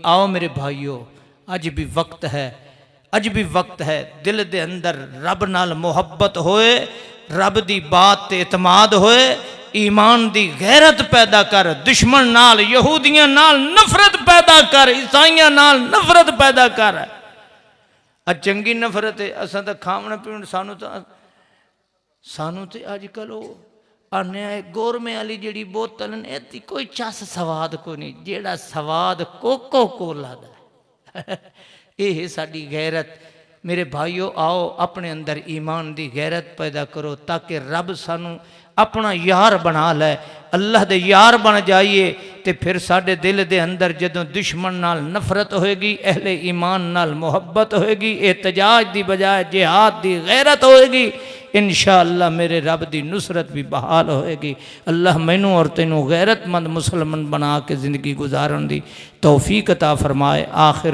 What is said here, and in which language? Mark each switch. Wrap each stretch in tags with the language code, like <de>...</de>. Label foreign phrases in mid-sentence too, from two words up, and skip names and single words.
<pa>آؤ میرے بھائیو اج بھی وقت ہے، اج بھی وقت ہے، دل دے اندر رب نال محبت ہوئے، رب دی بات تے اعتماد ہوئے، ایمان دی غیرت پیدا کر، دشمن نال یہودیاں نال نفرت پیدا کر، عیسائیاں نال نفرت پیدا کر۔ اج چنگی نفرت ہے، اساں تے کھاون پیون سانو تے اج کل آنے گورمے والی جڑی بوتل نے تی کوئی چس سواد کو نہیں، جیڑا سواد کوکو کولا دا یہ ساڈی غیرت۔ میرے بھائیو آؤ اپنے اندر ایمان دی غیرت پیدا کرو تاکہ رب سانو اپنا یار بنا لے، اللہ دے یار بن جائیے تے پھر ساڈے دل دے اندر جدوں دشمن نال نفرت ہوئے گی، اہل ایمان نال محبت ہوئے گی، احتجاج دی بجائے جہاد دی غیرت ہوئے گی، انشاءاللہ میرے رب دی نصرت بھی بحال ہوئے گی۔ اللہ مینوں اور تینوں غیرت مند مسلمان بنا کے زندگی گزارن دی توفیق عطا فرمائے۔</pa>